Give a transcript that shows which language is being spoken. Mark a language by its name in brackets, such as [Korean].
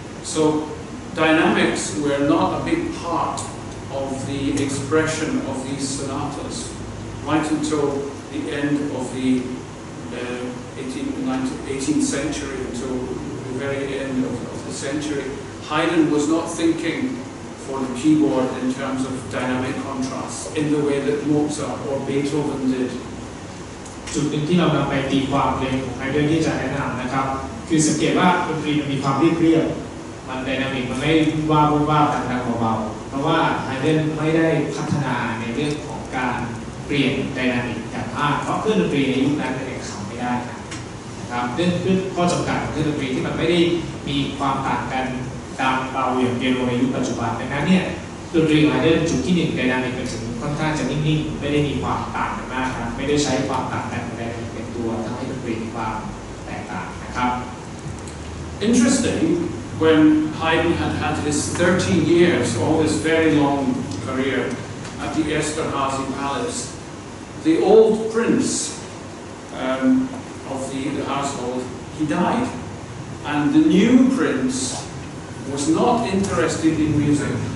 [English] So dynamics were not a big part of the expression of these sonatas right until the end of the 18th century, until the very end of the century. Haydn was not thinking for the keyboard in terms of dynamic contrast in the way that Mozart or Beethoven did. [Thai] จุดหนึ่งที่เรานำไปตีความเพลงของไฮเดนที่จะแนะนำนะครับคือสังเกตว่าดนตรีมันมีความเรียบๆมันไดนามิกมันไม่ว่าดังๆเบาๆเพราะว่าไฮเดนไม่ได้พัฒนาในเรื่องของการเปลี่ยนไดนามิกอย่างมากเพราะเครื่องดนตรีในยุคนั้นเนี่ยเขาไม่ได้ นะครับเรื่องข้อจำกัดของเครื่องดนตรีที่มันไม่ได้มีความต่างกันดังเบาอย่างเปียโนในยุคปัจจุบันดังนั้นเนี่ยดนตรีของไฮเดนจุดที่1ไดนามิกมันถึงค่อนข้างจะนิ่งๆไม่ได้มีความต่างกันมากครับไม่ได้ใช้ความต่างกันของไดนามิกเป็นตัวทำให้ดนตรีมีความแตกต่างนะครับ [English] Interesting, when Haydn had his 13 years, all this very long career at the Esterházy Palace, the old prince of the household, he died, and the new prince was not interested in music.